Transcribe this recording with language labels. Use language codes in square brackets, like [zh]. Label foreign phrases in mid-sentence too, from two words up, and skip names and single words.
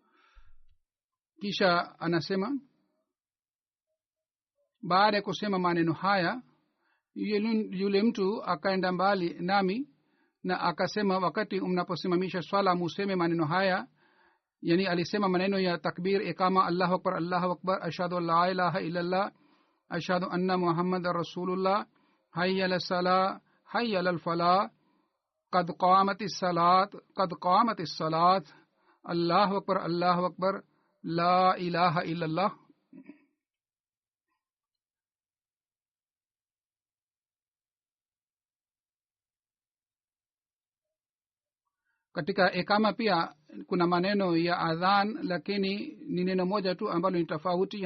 [sw] Kisha anasema baada ya kusema maneno haya, yule mtu akaenda mbali nami na akasema, wakati mnaposimamisha swala museme maneno haya. Yani alisema maneno ya takbir, ikama, [ar] الله أكبر، أشهد أن لا إله إلا الله، أشهد أن محمدا رسول الله، حي على الصلاة حي على الفلاح، قد قامت الصلاة، الله أكبر، لا إله إلا الله. [sw] Katika ikama pia kuna maneno ya adhan, lakini ni neno moja tu ambalo ni tofauti.